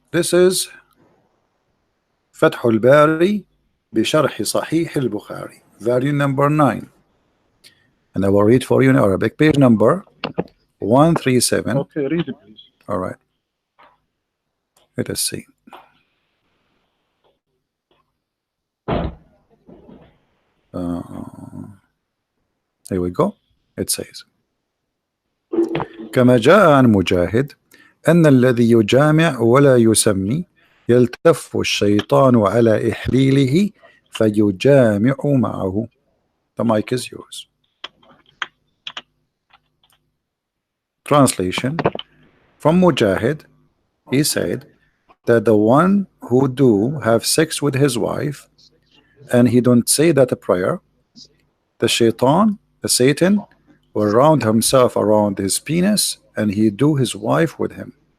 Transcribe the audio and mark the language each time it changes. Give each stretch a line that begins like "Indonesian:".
English: This is فتح الباري بشرح صحيح البخاري, volume number 9. And I will read for you in Arabic, page number 137. Okay, read it, please. All right. Let us see. Here we go.
Arabic: It says, كما جاء عن مجاهد أن الذي يجامع ولا يسمي يلتف الشيطان على إحليله فيجامع معه.
English: The mic is yours. Translation from Mujahid, he said that the one who do have sex with his wife and he don't say that a prayer, the shaitan, the Satan, will round himself around his penis and he do his wife with him.